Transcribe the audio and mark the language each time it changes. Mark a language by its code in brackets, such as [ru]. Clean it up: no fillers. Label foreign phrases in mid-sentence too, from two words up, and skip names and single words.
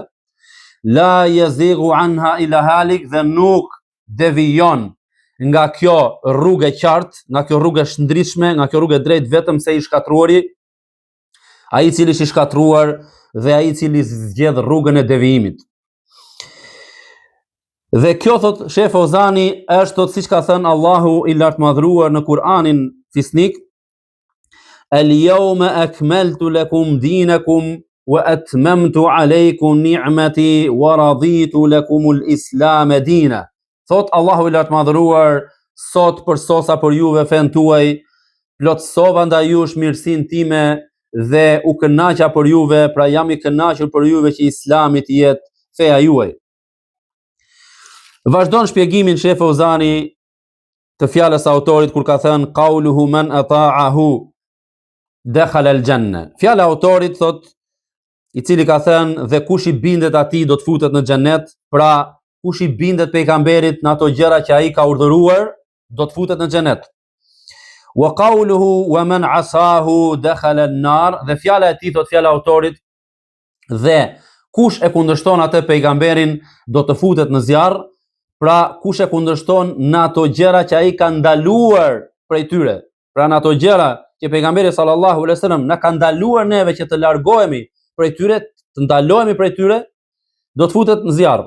[ar] لا يزيغ عنها إلا هالك, [sq] dhe nuk devijon nga kjo rrugë e qartë, nga kjo rrugë e shndritshme, nga kjo rrugë e drejtë, vetëm se i shkatruari, ai i cili është i shkatruar dhe ai i cili zgjedh rrugën e devijimit. Dhe kjo thot Sheh Fauzani është thot siç ka thënë Allahu i lartëmadhëruar në Kur'anin fisnik, [ar] اليوم أكملت لكم دينكم وأتممت عليكم نعمتي ورضيت لكم الإسلام دينا. [sq] Thot Allahu i lartëmadhëruar, sot përsosa për juve fen tuaj, plotësova ndaj jush mirësinë time dhe u kënaqa për juve, pra jam i kënaqur për juve që Islami të jetë feja juaj. Vazhdon shpjegimin Sheh Fauzani të fjalës së autorit kur ka thënë [ar] قوله من أطاعه دخل الجنة. [sq] Fjala e autorit thot, i cili ka thënë dhe kush i bindet atij do të futet në xhenet, pra kush i bindet pejgamberit në ato gjëra që ai ka urdhëruar, do të futet në xhenet. [ar] وقوله ومن عصاه دخل النار, [sq] dhe fjala e tij thot, fjala e autorit, dhe kush e kundërshton atë pejgamberin do të futet në zjarr, pra kush e kundërshton në ato gjëra që ai ka ndaluar prej tyre, pra në ato gjëra që pejgamberi [ar] صلى الله عليه وسلم [sq] na ka ndaluar neve që të largohemi prej tyre, të ndalohemi prej tyre, do të futet në zjarr.